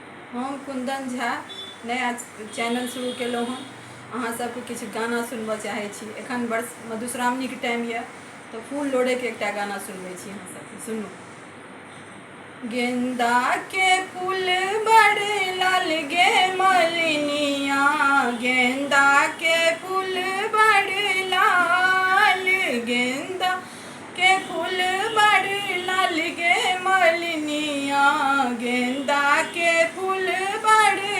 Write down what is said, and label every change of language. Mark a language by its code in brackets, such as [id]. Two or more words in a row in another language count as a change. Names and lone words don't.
[mai] हम कुंदन झा नया चैनल शुरू केलहुँ हँ। अहाँ सबके किछु गाना सुनबऽ चाहै छी। एखन मधुश्रावणीके टाइम यऽ तऽ फूल लोढ़ैके एकटा गाना सुनबै छी अहाँ सबके। सुनू। गेंदा के फूल बड़ लाल गे मलिनिया, गेंदा के फूल बड़ लाल, गेंदा के फूल बड़ लाल गे मलिनिया, गेंदा के फूल बड़